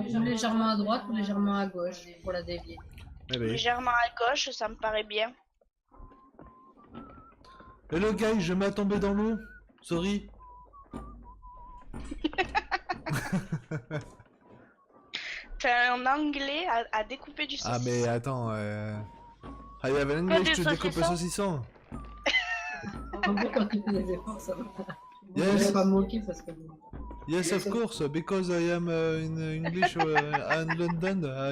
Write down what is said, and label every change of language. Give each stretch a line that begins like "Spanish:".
French: Ou légèrement à droite ou légèrement à gauche pour la dévier. Eh ben. légèrement à gauche, ça me paraît bien.
English: Hello guys,
French: je m'ai tombé dans l'eau.
English: Sorry.
French: T'as un anglais à découper du saucisson. Ah mais attends,
English: I have an English
French: du to découper saucisson. saucisson. En gros, quand il fait des efforts, ça va.
English: Yes.
French: Je vais pas me moquer parce que.
English: Yes, of course, because I am in English in London.